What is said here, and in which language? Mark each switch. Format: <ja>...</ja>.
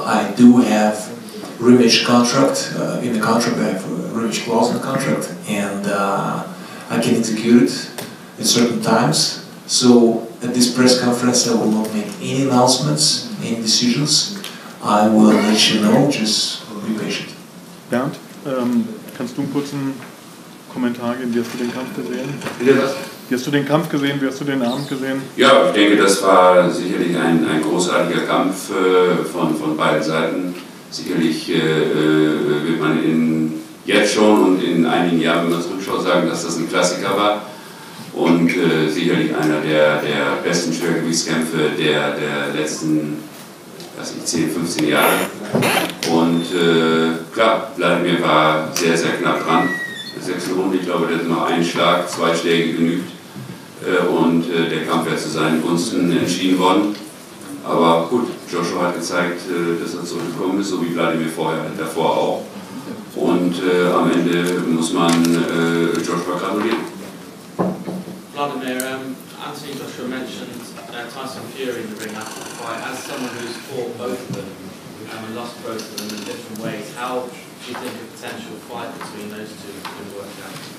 <en>I do have rematch contract in the contract. I have a rematch clause in the contract, and I can execute it at certain times. So at this press conference, I will not make any announcements, any decisions. I will let you know. Just be patient.</en> <de>Bernd, kannst du einen kurzen Kommentar geben? Wie hast du den Kampf gesehen? Bitte was? Wie hast du den Kampf gesehen? Wie hast du den Abend gesehen? Ja, ich denke, das war sicherlich ein großartiger Kampf von beiden Seiten. Sicherlich wird man jetzt schon und in einigen Jahren, wenn man zurückschaut, sagen, dass das ein Klassiker war. Und sicherlich einer der besten Schwergewichtskämpfe der letzten 10, 15 Jahre. Und klar, Wladimir war sehr, sehr knapp dran. In der 6. Runde, ich glaube, da ist noch ein Schlag, 2 Schläge genügt. Und der Kampf wäre zu seinen Gunsten entschieden worden. Aber gut, Joshua hat gezeigt, dass er zurückgekommen ist, so wie Wladimir davor auch. Und am Ende muss man Joshua gratulieren.</de> <en>Wladimir, Anthony Joshua mentioned Tyson Fury in the ring after the fight. As someone who's fought both of them and lost both of them in different ways, how do you think a potential fight between those two could work out?</en>